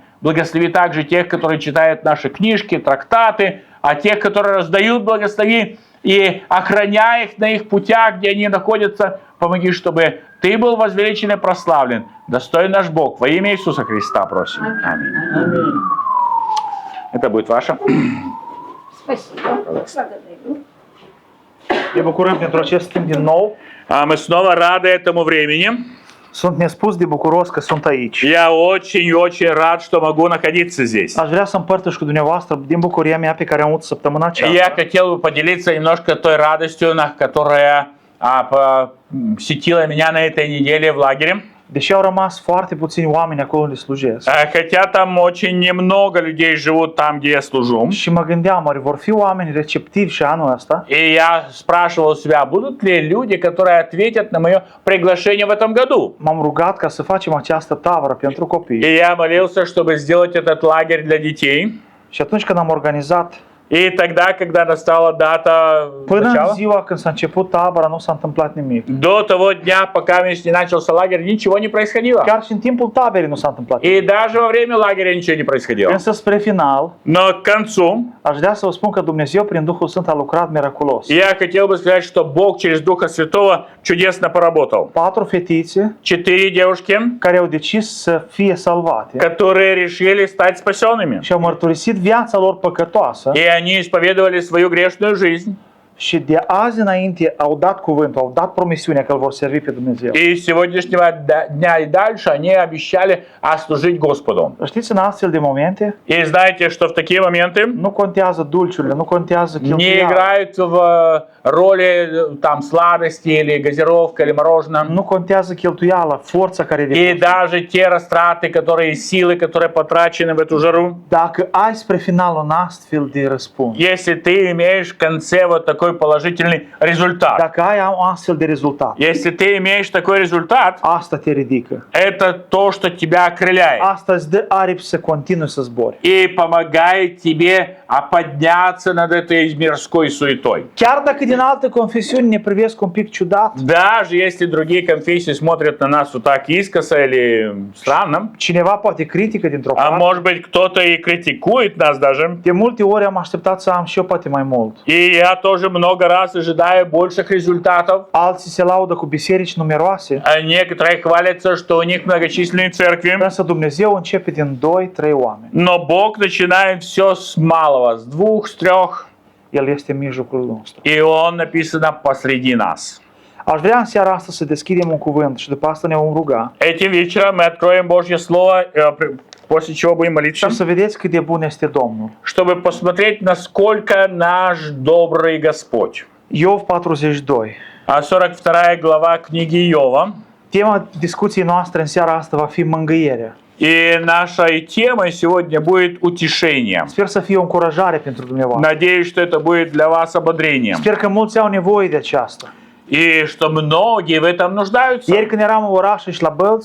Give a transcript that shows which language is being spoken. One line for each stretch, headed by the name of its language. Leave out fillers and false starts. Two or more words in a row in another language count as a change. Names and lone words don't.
Russian: Благослови также тех, которые читают наши книжки, трактаты, а тех, которые раздают, благослови и охраняй их на их путях, где они находятся. Помоги, чтобы Ты был возвеличен и прославлен. Достоин наш Бог. Во имя Иисуса Христа просим. Аминь. Аминь. Это будет ваше. Спасибо. Благодарю.
Romanian: Ne bucurăm pentru acest timp din nou.
Russian: Мы снова rады этому времени.
Romanian: Sunt nespus de bucuros că sunt aici.
Russian: Я очень рад, что могу находиться здесь.
Romanian: Aș vrea să împărtăș cu dumneavoastră din bucuria mea pe care am avut săptămâna
Russian: Я
Romanian: aceasta.
Russian: хотел бы поделиться немножко той радостью, которая посетила меня на этой неделе в лагере.
Romanian: Deși au rămas foarte puțini oameni acolo unde slujesc.
Russian: Хотя там очень немного людей живут там, где я служу.
Romanian: Și mă gândeam, oare vor fi oameni receptivi și anul ăsta?
Russian: И я спрашивал себя, будут ли люди, которые ответят на мое приглашение в этом году.
Romanian: M-am rugat ca să facem această tabără pentru copii.
Russian: И я молился, чтобы сделать этот лагерь для детей.
Romanian: Și atunci când am organizat
Russian: И тогда, когда настала дата
Romanian: Până în
Russian: начала,
Romanian: ziua când s-a început tabăra, nu s-a întâmplat nimic.
Russian: до того дня, пока не начался лагерь, ничего не происходило.
Romanian: Chiar și în timpul taberei nu s-a întâmplat
Russian: И
Romanian: nimic.
Russian: даже во время лагеря ничего не происходило.
Romanian: Însă spre final,
Russian: Но к концу
Romanian: aș vrea să vă spun că Dumnezeu prin Duhul Sfânt a lucrat miraculos.
Russian: я хотел бы сказать, что Бог через Духа Святого чудесно поработал.
Romanian: 4 fetițe
Russian: 4 девушки,
Romanian: care au decis să fie salvate
Russian: которые решили стать спасенными.
Romanian: și au mărturisit viața lor păcătoasă
Russian: И они исповедовали свою грешную жизнь.
Romanian: și de azi înainte au dat cuvântul, au dat promisiunea că îl vor servi pe Dumnezeu.
Russian: И с сегодняшнего дня и дальше они обещали служить Господу.
Romanian: Știți, în astfel de momente,
Russian: И знаете, что в такие моменты
Romanian: nu contează dulciurile, nu contează
Russian: не
Romanian: cheltuiala,
Russian: играют в роли там sладости или газировка или мороженое.
Romanian: nu contează cheltuiala, forța care e
Russian: И
Romanian: depusă.
Russian: даже те растраты, которые силы, которые потрачены в эту жару.
Romanian: Dacă ai spre final un astfel de răspuns,
Russian: Если ты имеешь в конце вот такой положительный результат.
Romanian: dacă ai un astfel de rezultat,
Russian: Если ты имеешь такой результат,
Romanian: asta te ridică.
Russian: это то, что тебя окрыляет.
Romanian: Asta îți dă aripi să continui să zbori.
Russian: И помогает тебе подняться над этой мирской суетой.
Romanian: Chiar dacă din alte confesiuni ne privesc un pic ciudat,
Russian: Даже если другие конфессии смотрят на нас вот так искоса или странно,
Romanian: cineva poate critică dintr-o
Russian: а
Romanian: parte,
Russian: может быть кто-то и критикует нас даже,
Romanian: de multe ori am așteptat să am și eu poate mai mult.
Russian: и я тоже много раз ожидаю больших результатов.
Romanian: Alții se laudă cu biserici numeroase,
Russian: А некоторые хвалятся, что у них многочисленные церкви,
Romanian: însă Dumnezeu începe din 2-3 oameni.
Russian: но Бог начинает все с малого, с 2, с 3,
Romanian: El este în mijlocul nostru.
Russian: и Он написано посреди нас.
Romanian: Aș vrea în seara asta să deschidem un cuvânt și după asta ne vom ruga.
Russian: Этим вечером мы откроем Божье Слово, после чего будем молиться,
Romanian: Și să vedeți cât de bun este Domnul.
Russian: чтобы посмотреть, насколько наш добрый Господь.
Romanian: Iov 42.
Russian: 42 глава книги Иова.
Romanian: Tema discuției noastre în seara asta va fi mângâierea.
Russian: И нашей темой сегодня будет утешение.
Romanian: Sper să fie o încurajare pentru dumneavoastră.
Russian: Надеюсь, что это будет для вас ободрением.
Romanian: Sper că mulți au nevoie de aceasta.
Russian: И что многие в этом нуждаются.
Romanian: Ieri când eram în oraș și la Bălți,